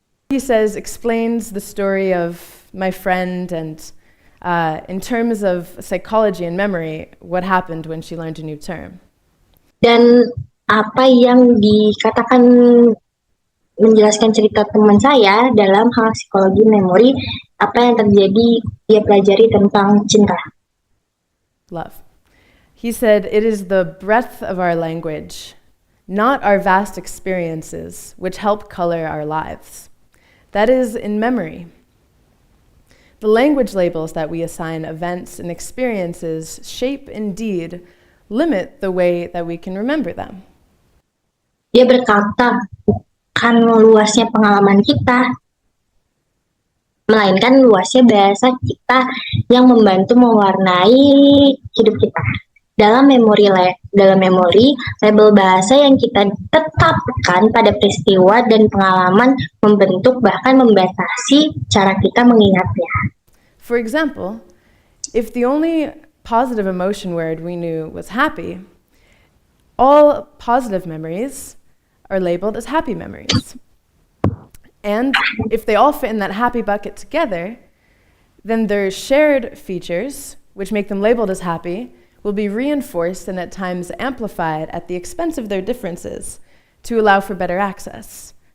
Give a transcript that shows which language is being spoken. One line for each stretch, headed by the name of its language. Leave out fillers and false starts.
English: he says explains the story of my friend and in terms of psychology and memory, what happened when she learned a new term.
Indonesian: Dan apa yang dikatakan menjelaskan cerita teman saya dalam hal psikologi memori, apa yang terjadi dia pelajari tentang cinta.
English: Love. He said, it is the breadth of our language, not our vast experiences, which help color our lives. That is in memory. The language labels that we assign events and experiences shape, indeed, limit the way that we can remember them.
Indonesian: Dia berkata, bukan luasnya pengalaman kita, melainkan luasnya bahasa kita yang membantu mewarnai hidup kita. Dalam memori, label bahasa yang kita tetapkan pada peristiwa dan pengalaman membentuk bahkan membatasi cara kita mengingatnya.
English: For example, if the only positive emotion word we knew was happy, all positive memories are labeled as happy memories. And if they all fit in that happy bucket together, then their shared features, which make them labeled as happy, will be reinforced and at times amplified at the expense of their differences to allow for better access.